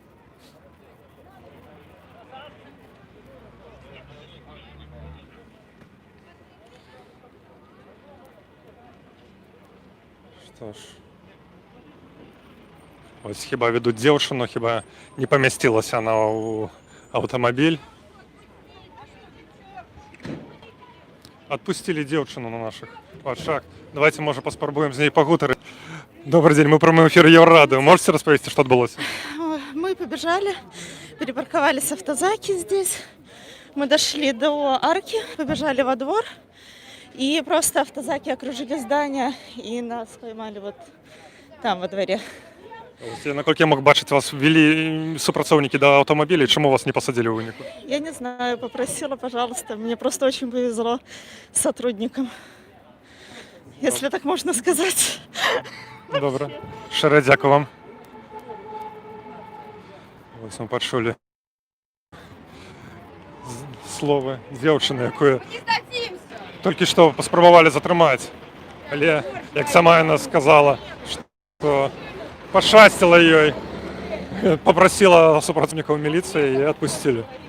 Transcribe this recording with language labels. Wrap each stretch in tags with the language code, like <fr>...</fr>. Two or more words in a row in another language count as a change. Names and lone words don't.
<be>Што ж. Ось хіба ведуць дзяўчыну, хіба не памясцілася она ў аўтамабіль. Отпустили дзяўчыну на наших вачах.</be> <ru>Давайте, может,</ru> <be>паспрабуем з ней пагутарыць.</be> <ru>Добрый день, мы прямым эфир Еврорадио. Можете рассказать, что отбылось? Мы побежали, перепарковались в автозаке здесь. Мы дошли до арки, побежали во двор. И просто автозаки окружили здание и нас поймали вот там во дворе. Наколькі я мог бачить, вас ввели супрацоўнікі до автомобиля, чему вас не посадили</ru> <be>у выніку?</be> <ru>Я не знаю, попросила, пожалуйста. Мне просто очень повезло с сотрудником. Если так можно сказать.</ru> <be>Добре. Шэра, дзякую вам. Ось мы пачулі словы дзяўчыны, якую толькі што паспрабавалі затрымаць. Але, як сама яна сказала, што пашчасціла ёй, попросила супрацоўнікаў міліцыі і адпусцілі.</be>